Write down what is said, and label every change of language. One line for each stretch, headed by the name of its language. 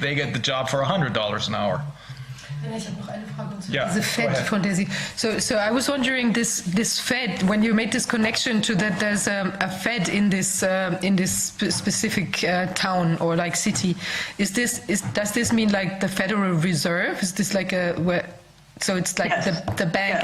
English: They get the job for $100 an hour.
German: Ich habe noch eine Frage zu diese Fed, von der Sie.
English: So I was wondering, this Fed, when you made this connection to that, there's a Fed in this specific town or like city. Does this mean like the Federal Reserve? Is this like so it's like yes. the bank? Yes.